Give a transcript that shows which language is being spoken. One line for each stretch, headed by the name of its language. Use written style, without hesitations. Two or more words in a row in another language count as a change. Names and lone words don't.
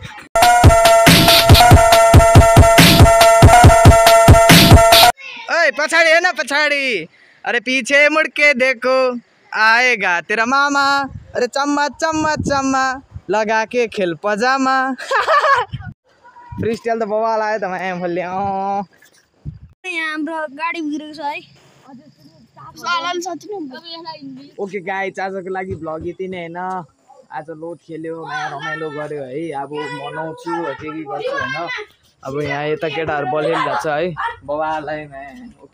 Nepali: ओए पछाडि हेर्न पछाडि,
Hindi: अरे पीछे मुड़ के देखो आएगा तेरा मामा, अरे चम्मा चम्मा चम्मा लगा के खेल पजामा।
Nepali: फ्री स्टाइल त बवाल आयो त यहाँ फल्ले। यहाँ हाम्रो गाडी बिग्रेको छ है।
English: okay guys,
Nepali: आजको लागि भ्लग यति नै हैन। आज लोड खेल्यो, रमाइलो गर्यो है। अब मनाउँछु के गर्छु हैन। अब यहाँ यता केटाहरू बलेर जान्छ है बवालाई।